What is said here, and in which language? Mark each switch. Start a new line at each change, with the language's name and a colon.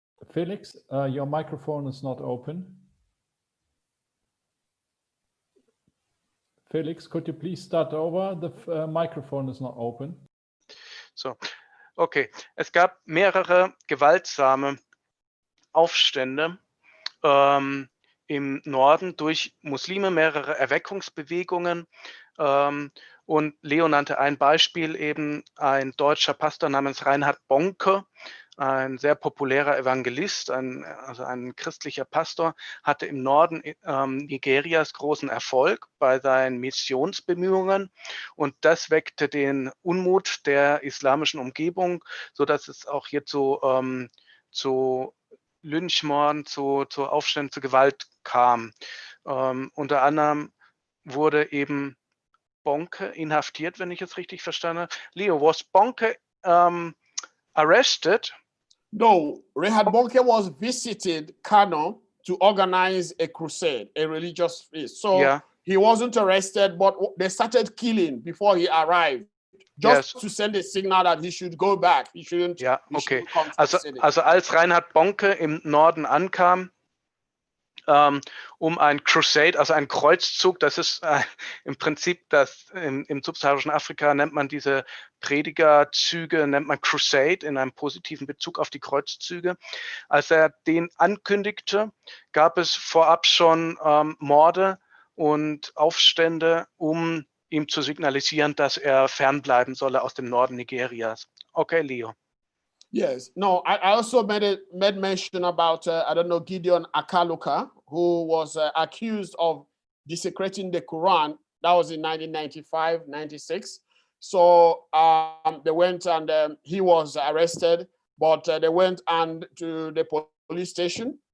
English: Felix, your microphone is not open. Felix, could you please start over? The microphone is not open. So, okay.
German: Es gab mehrere gewaltsame Aufstände im Norden durch Muslime, mehrere Erweckungsbewegungen. Und Leo nannte ein Beispiel, eben ein deutscher Pastor namens Reinhard Bonke, ein sehr populärer Evangelist, also ein christlicher Pastor, hatte im Norden Nigerias großen Erfolg bei seinen Missionsbemühungen. Und das weckte den Unmut der islamischen Umgebung, sodass es auch hier zu Lynchmorden, zu Aufständen, zu Gewalt kam. Unter anderem wurde eben Bonke inhaftiert, wenn ich es richtig verstanden habe.
English: Leo, was Bonke arrested? No, Reinhard Bonke was visited Kano to organize a crusade, a religious feast. So Yeah. he wasn't arrested, but they started killing before he arrived, just to send a signal that he should go back. He shouldn't.
German: Ja,
English: he okay. shouldn't come to the city.
German: Also als Reinhard Bonke im Norden ankam, um ein Crusade, also ein Kreuzzug, das ist im Prinzip im subsaharischen Afrika nennt man diese Predigerzüge, nennt man Crusade in einem positiven Bezug auf die Kreuzzüge. Als er den ankündigte, gab es vorab schon Morde und Aufstände, um ihm zu signalisieren, dass er fernbleiben solle aus dem Norden Nigerias.
English: Okay, Leo. Yes. No, I also made mention about, I don't know, Gideon Akaluka, who was accused of desecrating the Quran. That was in 1995, 96. So they went and he was arrested, but they went and to the police station.